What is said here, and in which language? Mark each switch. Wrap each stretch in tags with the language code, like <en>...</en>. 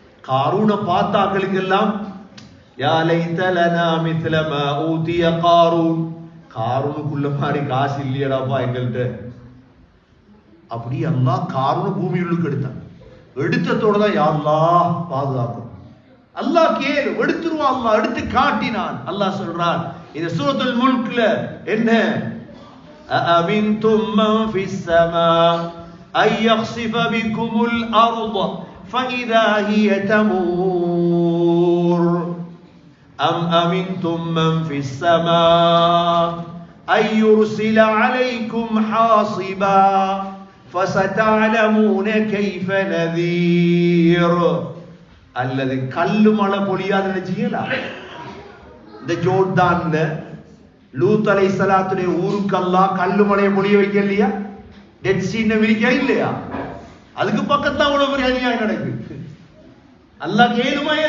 <ta>காரூனை பார்த்தாக்களுக்கு எல்லாம்</ta> <ar>யா லைத லனா மித்ல மா ஊதிய காரூன்,</ar> <ta>காரூனுக்குள்ள மாதிரி காசு இல்லையடாப்பா எங்கள்கிட்ட. அப்படி அல்லாஹ் காரூனை பூமி உள்ளுக்கு எடுத்தான். எடுத்ததோட தான் யா அல்லாஹ் பாதுகாக்கும். அல்லாஹ் கேளு, எடுத்துருவான். அல்லாஹ் எடுத்து காட்டினான். அல்லாஹ் சொல்றான் இந்த சூரத்துல் முல்க்ல என்ன?</ta> <ar>أأمنتم من في السماء أن يخسف بكم الأرض فإذا هي تمور أم أمنتم من في السماء أن يرسل عليكم حاصبا فستعلمون كيف نذير.</ar> <ta>அல்லது கல்லு மழை பொழியாது நினைச்சீங்களா? இந்த ஜோர்டான்ல லூத் அலைஹிஸ்ஸலாத்துடைய ஊருக்கு அல்லாஹ் கல்லு மலையை பொழிய வைக்க இல்லையா? டெட் சீனை விரிக்க இல்லையா? அதுக்கு பக்கத்துல அவ்வளவு பெரிய அநியாயம் நடக்குது. அல்லாஹ் கேளுமா?</ta>